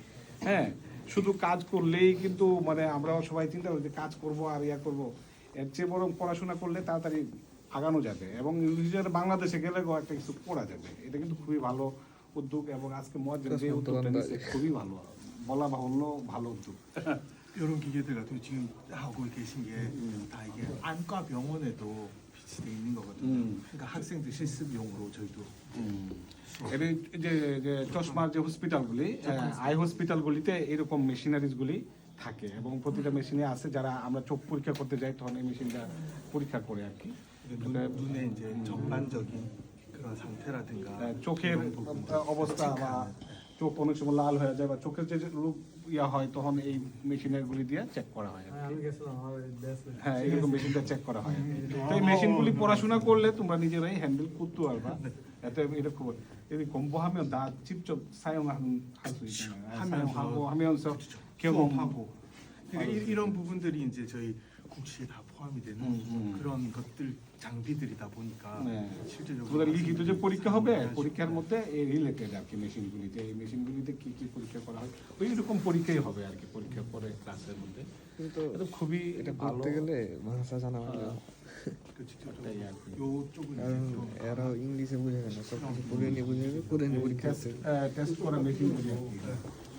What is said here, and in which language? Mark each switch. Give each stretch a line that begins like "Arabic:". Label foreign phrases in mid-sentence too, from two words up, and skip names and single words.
Bangla: হ্যাঁ, শুধু কাজ করলেই কিন্তু মানে আমরাও সবাই চিন্তা করি যে কাজ করবো আর ইয়া করবো, এর চেয়ে বরং পড়াশোনা করলে তাড়াতাড়ি আগানো যাবে এবং নিজের বাংলাদেশে গেলে একটা কিছু করা যাবে। এটা কিন্তু খুবই ভালো উদ্যোগ এবং আজকে মজ্জের যে উদ্যোগটা নিচ্ছে খুবই ভালো, বলা বাহুল্য ভালো উদ্যোগ।
Korean: 이런 기계들 같은 거 지금 하고 계신 게 다 이게 안과 병원에도 비치돼 있는 거거든요. 그러니까 학생들 실습용으로 저희도
Bangla: এর যে চশমার যে হসপিটালগুলি আই হসপিটালগুলিতে এরকম মেশিনারিজগুলি থাকে এবং প্রতিটা মেশিনে আছে যারা আমরা চোখ পরীক্ষা করতে যাই তখন এই মেশিনটা পরীক্ষা করে আর কি।
Korean: 눈의 이제 전반적인 그런 상태라든가
Bangla: চোখের
Korean: 이런 부분들
Bangla: অবস্থা বা চোখ অনেক সময় লাল হয়ে যায় বা চোখের যে রূপ ইয়া হয় তখন এই মেশিনারিগুলি দিয়ে চেক করা হয় আর কি। হ্যাঁ, এরকম মেশিনটা চেক করা হয়। তো এই মেশিনগুলি পড়াশোনা করলে তোমরা নিজেরাই হ্যান্ডেল করতে পারবা।
Korean: এতে 이렇게 여기 공부하면 다 직접 사용할 수 있잖아요. 사용하고 하면서 경험하고 그러니까 이런 부분들이 이제 저희 국시에 다 포함이 되는 그런 것들 장비들이다 보니까 네. 실제적으로
Bangla: তোমাদের লিখিত যে পরীক্ষা হবে পরীক্ষার মধ্যে এই রিলেটেড আর কি মেশিনগুলিতে এই মেশিনগুলিতে কি কি পরীক্ষা করা হয় ওই রকম পরীক্ষাই হবে আর কি পরীক্ষার পরে ক্লাসের মধ্যে। কিন্তু এটা খুবই এটা ভালো করতে গেলে ভাষা জানা ভালো,
Korean: 그 직접적으로
Bangla: তাই আর কি।
Korean: 요쪽은 이제
Bangla: কারণ
Korean: 좀
Bangla: এরা ইংলিশে বুঝে না, সব কিছু কোরিয়ানে বুঝে যাবে, কোরিয়ানে পরীক্ষা আছে। টেস্ট করা মেশিনগুলি আর কি।